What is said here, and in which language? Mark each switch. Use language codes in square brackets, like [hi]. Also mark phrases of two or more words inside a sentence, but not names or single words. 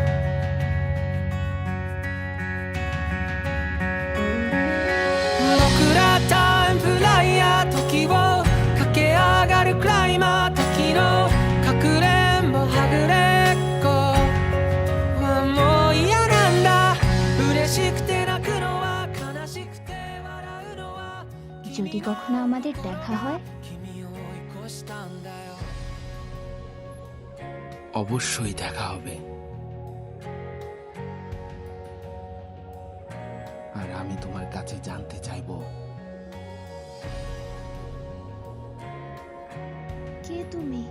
[ja] 僕らタイムフライヤー、時を駆け上がるクライマー、時のかくれんぼはぐれっこはもう嫌なんだ。嬉しくて泣くのは悲しくて笑うのは [bn] যদি কখনো আমাদের দেখা হয়, [ja] 君を追い越したんだよ。 [bn] অবশ্যই দেখা হবে। আর আমি তোমার কাছে জানতে চাইবো, কে তুমি?